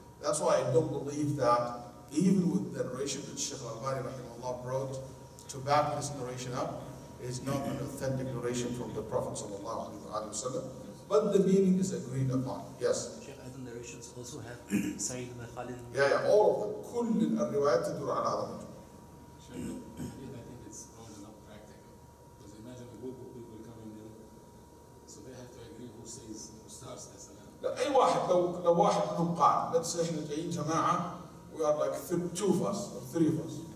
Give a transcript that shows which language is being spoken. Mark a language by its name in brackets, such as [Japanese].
[English] That's why I don't believe that, even with the narration that Shaykh al-Albani rahimahullah brought to back this narration up, is not an authentic narration from the Prophet sallallahu alaihi wasallam, but the meaning is agreed upon. Yes? Shaykh, other narrations also have Sa'id ibn Khalid. Yeah, all of them. [Arabic] كل الروايات تدور على هذا الرجل. [English] I think it's only not practical. Because imagine a group of people coming in, so they have to agree who starts the salam. [Arabic] لا أي واحد لو واحد منهم قال [English] let's say [Arabic] إحنا جايين جماعة, [English] we are like two of us or three of us.